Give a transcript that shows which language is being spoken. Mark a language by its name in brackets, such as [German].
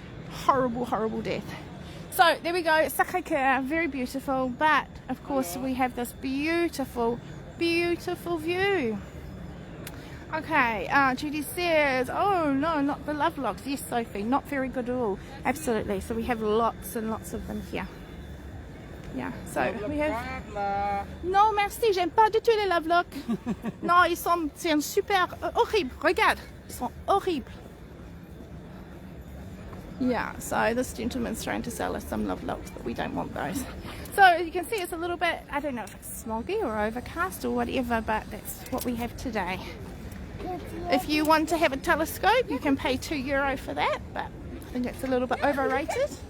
[English] Horrible, horrible death. So there we go, Sacré-Cœur, very beautiful, but of course we have this beautiful, beautiful view. Okay, Judy says, oh no, not the love locks. Yes, Sophie, not very good at all. Absolutely, so we have lots and lots of them here. Yeah, so we have... [French] Non, merci, j'aime pas du tout les love locks. Non, ils sont, c'est un super, horrible, regarde, ils sont horribles. [English] Yeah, so this gentleman's trying to sell us some love locks, but we don't want those. So you can see it's a little bit, I don't know if it's smoggy or overcast or whatever, but that's what we have today. If you want to have a telescope, you can pay €2 for that, but I think it's a little bit overrated.